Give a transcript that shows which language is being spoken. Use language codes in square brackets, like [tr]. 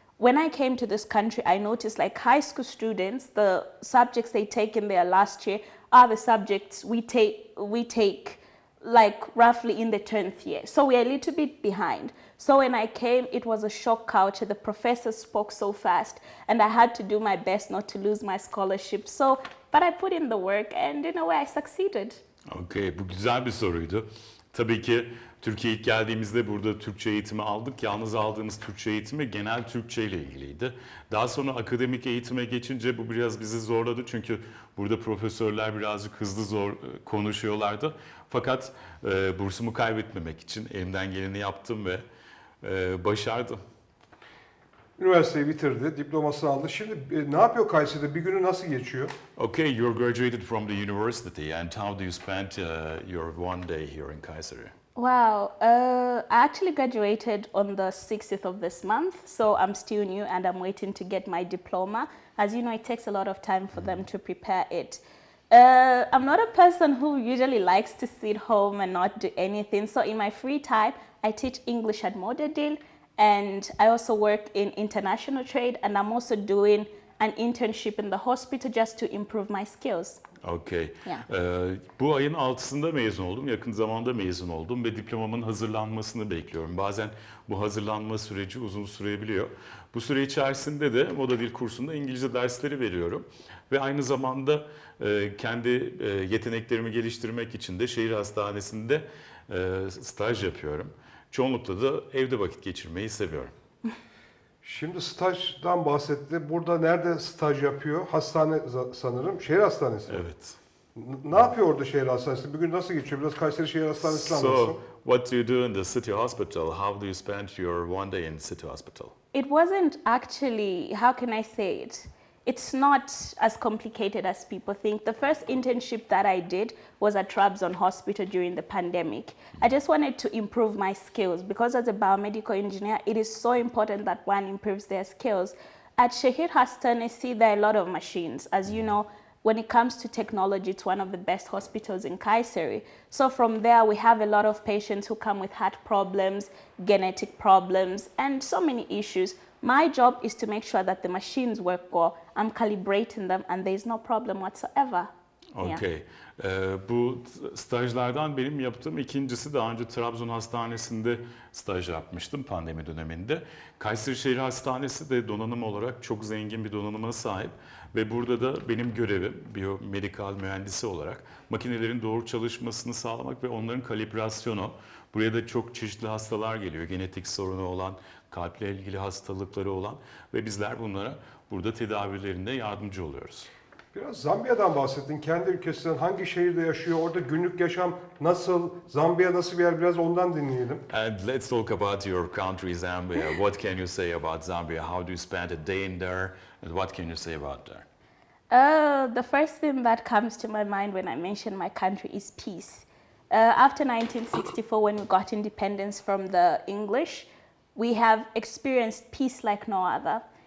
[en] when I came to this country, I noticed like high school students, the subjects they take in their last year are the subjects we take like roughly in the 10th year. So we're a little bit behind. So when I came, it was a shock culture. The professors spoke so fast and I had to do my best not to lose my scholarship. So, but I put in the work and in a way I succeeded. [tr] Okay, bu güzel bir soruydu. Tabii ki Türkiye'ye ilk geldiğimizde burada Türkçe eğitimi aldık. Yalnız aldığımız Türkçe eğitimi genel Türkçe ile ilgiliydi. Daha sonra akademik eğitime geçince bu biraz bizi zorladı. Çünkü burada profesörler birazcık hızlı konuşuyorlardı. Fakat bursumu kaybetmemek için elimden geleni yaptım ve başardım. Üniversiteyi bitirdi, diplomasını aldı. Şimdi ne yapıyor Kayseri'de? Bir günü nasıl geçiyor? [en] Okay, you're graduated from the university, and how do you spend your one day here in Kayseri? Wow, I actually graduated on the 60th of this month, so I'm still new and I'm waiting to get my diploma. As you know, it takes a lot of time for them to prepare it. I'm not a person who usually likes to sit home and not do anything, so in my free time, I teach English at Moderdil, and I also work in international trade, and I'm also doing an internship in the hospital just to improve my skills. Okay. Yeah. [tr] Bu ayın 6'sında mezun oldum. Yakın zamanda mezun oldum ve diplomamın hazırlanmasını bekliyorum. Bazen bu hazırlanma süreci uzun sürebiliyor. Bu süre içerisinde de moda dil kursunda İngilizce dersleri veriyorum. Ve aynı zamanda kendi yeteneklerimi geliştirmek için de şehir hastanesinde staj yapıyorum. Çoğunlukla da evde vakit geçirmeyi seviyorum. Şimdi stajdan bahsetti. Burada nerede staj yapıyor? Hastane sanırım. Şehir hastanesi. Evet. Ne yapıyor orada şehir hastanesinde? Bir gün nasıl geçiyor? Biraz Kayseri Şehir Hastanesi'ni anlatsın. [en] So, what do you do in the city hospital? How do you spend your one day in city hospital? It wasn't actually, how can I say it? It's not as complicated as people think. The first internship that I did was at Trabzon Hospital during the pandemic. I just wanted to improve my skills because as a biomedical engineer, it is so important that one improves their skills. At Şehir Hastanesi, there are a lot of machines. As you know, when it comes to technology, it's one of the best hospitals in Kayseri. So from there, we have a lot of patients who come with heart problems, genetic problems, and so many issues. My job is to make sure that the machines work well. I'm calibrating them and there's no problem whatsoever. Okay. [tr] Bu stajlardan benim yaptığım ikincisi, daha önce Trabzon Hastanesi'nde staj yapmıştım pandemi döneminde. Kayseri Şehir Hastanesi de donanım olarak çok zengin bir donanıma sahip ve burada da benim görevim biyomedikal mühendisi olarak makinelerin doğru çalışmasını sağlamak ve onların kalibrasyonu. Buraya da çok çeşitli hastalar geliyor, genetik sorunu olan, kalple ilgili hastalıkları olan ve bizler bunlara burada tedavilerinde yardımcı oluyoruz. Biraz Zambiya'dan bahsettin. Kendi ülkesinden hangi şehirde yaşıyor? Orada günlük yaşam nasıl? Zambiya nasıl bir yer? Biraz ondan dinleyelim. [en] And let's talk about your country, Zambia. What can you say about Zambia? How do you spend a day in there? And what can you say about there? The first thing that comes to my mind when I mention my country is peace. After 1964, when we got independence from the English, we have experienced peace like no other.